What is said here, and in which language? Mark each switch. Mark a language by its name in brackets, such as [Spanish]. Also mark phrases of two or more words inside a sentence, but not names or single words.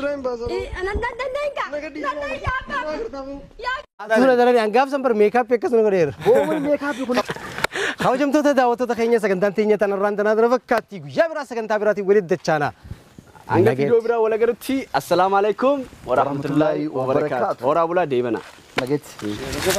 [Oromo] Sirraa hin baasee. Suura daranii hangaaf san bar meekaappii akkasuma godheera. Boomul meekaappii kun. Kabajamtoota daawwattoota keenya sagantaan teenya tanarraan tanaa dura fakkaatti guyyaa biraa sagantaa biraatiin walitti dachaana. Hanga video biraa wal agarrutti [Arabic] السلام عليكم ورحمة الله وبركاته. [Oromo] Horaa bulaa deebana. Nageetti.